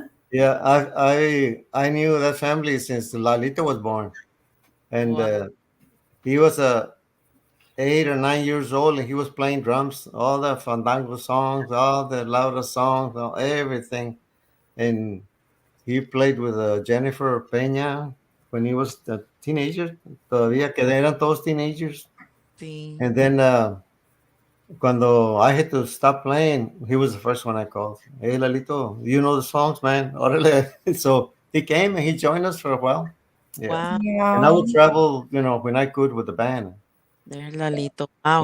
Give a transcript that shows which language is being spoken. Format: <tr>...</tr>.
<en>Yeah, I knew that family since Lalito was born, and he was 8 or 9 years old, and he was playing drums, all the Fandango songs, all the Laura songs, everything, and he played with Jennifer Peña when he was a teenager.</en> <es>Todavía que eran todos teenagers, Sí.</es> <en>and then cuando I had to stop playing, he was the first one I called. Hey, Lalito, you know the songs, man. Órale. So he came and he joined us for a while. Yeah. Wow. And I would travel, when I could with the band. There's Lalito. Wow.</en>